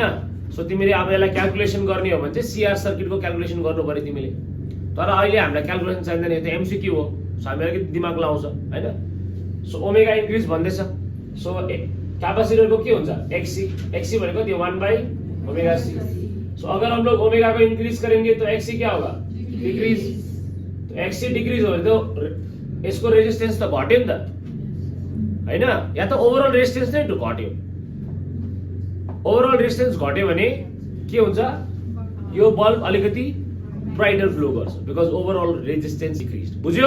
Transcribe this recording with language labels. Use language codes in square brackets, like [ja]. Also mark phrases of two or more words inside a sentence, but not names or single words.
[ne] सो तिमीले अब यसलाई क्याल्कुलेसन गर्ने हो भने चाहिँ सीआर सर्किटको क्याल्कुलेसन गर्नु पर्यो तिमीले। तर अहिले हामीलाई क्याल्कुलेसन चाहिँदैन यो त एमसीक्यू हो। सो हामी अलिकति दिमाग लाउँछ हैन। सो [en] omega increase [ne] भन्दैछ। सो क्यापासिटरको के हुन्छ एक्सी एक्सी भनेको त्यो [en] 1 by omega C. [hi] सो अगर हम लोग ओमेगा को इंक्रीज करेंगे तो एक्सी क्या होगा डिक्रीज। [ne] तो एक्सी डिक्रीज हो भने त यसको रेजिस्टेन्स त घट्यो नि त हैन। या त [en] overall resistance [ne] नै घट्यो। [en] overall resistance [ne] घट्यो भने के हुन्छ यो बल्ब अलिकति [en] brighter flow [ne] गर्छ [en] because overall resistance decrease [ne] बुझ्यो।